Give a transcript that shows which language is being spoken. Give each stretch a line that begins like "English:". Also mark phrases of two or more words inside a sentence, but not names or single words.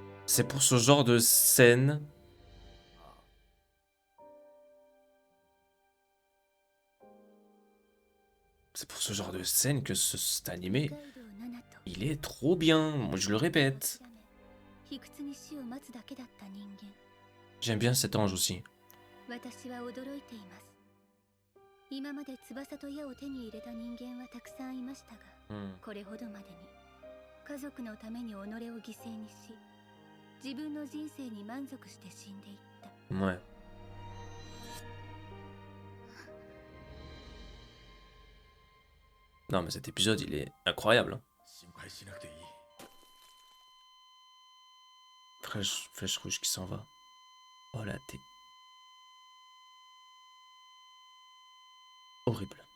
French: C'est pour ce genre de scène. C'est pour ce genre de scène que cet animé, il est trop bien. Moi, je le répète. J'aime bien cet ange aussi.
Japanese: 今まで翼と矢を手に入れた人間はたくさんいましたが、これほどまでに家族のために己を犠牲にし、自分の人生に満足して死んでいった。
French: Ouais. Non, mais cet épisode, il est incroyable. Flèche rouge qui s'en va. Oh la tête. Horrible.